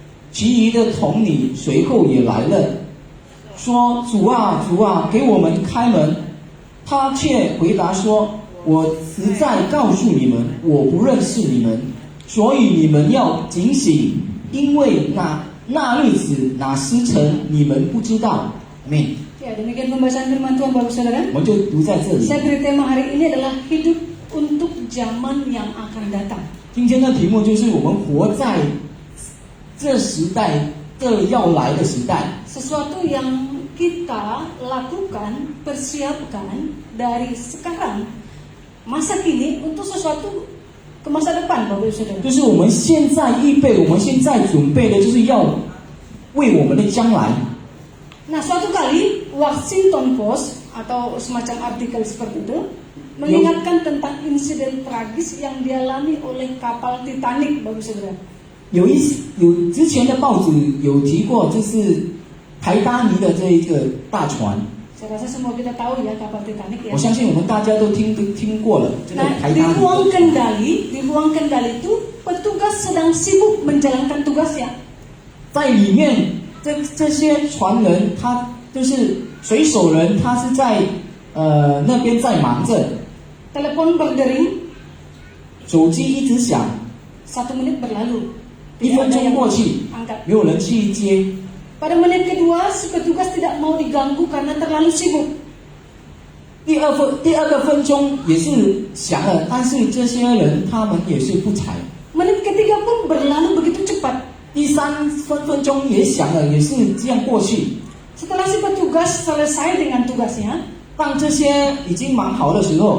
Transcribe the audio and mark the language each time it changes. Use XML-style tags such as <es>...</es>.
<zh>其余的童女随后也来了，说：“主啊，主啊，给我们开门。” 他却回答说：“我实在告诉你们，我不认识你们，所以你们要警醒，因为那日子那时辰你们不知道。”</zh> <id>Amin. Ya, demikian pembahasan firman Tuhan Bapak Saudara.</id> <zh>我们就读在这里。</zh> <id>Saya beri tema hari ini adalah hidup untuk zaman yang akan datang.</id> <zh>今天的题目就是我们活在这时代，这要来的时代。</zh> <id>Sesuatu yang kita lakukan, persiapkan dari sekarang, masa kini untuk sesuatu ke masa depan, Bapak Saudara.</id> <zh>就是我们现在预备，我们现在准备的，就是要为我们的将来。</zh> <id>Nah, suatu kali Washington Post atau semacam artikel seperti itu mengingatkan tentang insiden tragis yang dialami oleh kapal Titanic, Bapak Saudara.</id> <zh>有之前的报纸有提过，就是台达尼的这一个大船。</zh> <id>Saya rasa semua kita tahu ya kapal Titanic ya.</id> <zh>我相信我们大家都听过了这个</zh> <id>Nah,</id> <zh>台</zh> <id>di</id> <zh>达尼。</zh> <id>ruang kendali itu petugas sedang sibuk menjalankan tugasnya.</id> <zh>在里面，这些船人，他就是水手人，他是在那边在忙着，</zh> <id>Telepon berdering,</id> <zh>手机一直响，</zh> <id>1 menit berlalu.</id> <zh>1分钟过去，</zh> <id>Angkat.</id> <zh>没有人去接。</zh> <id>Pada menit kedua, si petugas tidak mau diganggu karena terlalu sibuk.</id> <zh>第二个分钟也是响了，但是这些人他们也是不睬。</zh> <id>Menit ketiga pun berlalu begitu cepat.</id> <zh>第3分钟也响了，也是这样过去。</zh> <id>Setelah si petugas selesai dengan tugasnya,</id> <zh>当这些已经忙好的时候，</zh>